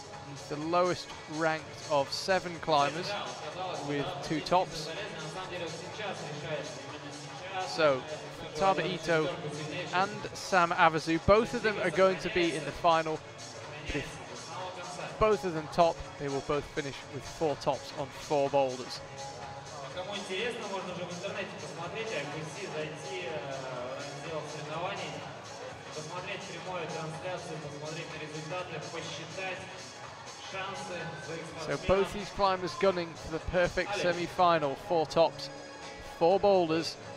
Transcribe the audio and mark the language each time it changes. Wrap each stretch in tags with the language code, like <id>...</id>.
<en>He's the lowest ranked of 7 climbers with 2 tops. So, Futaba Ito and Sam Avazu, both of them are going to be in the final. But if both of them top, they will both finish with 4 tops on 4 boulders.</en> <ru>Кому интересно, можно уже в интернете посмотреть, IFSC, зайти в раздел соревнований, посмотреть прямую трансляцию, посмотреть на результаты, посчитать шансы своих спортсменов.</ru> <en>So both these climbers gunning for the perfect semi-final. 4 tops, 4 boulders.</en>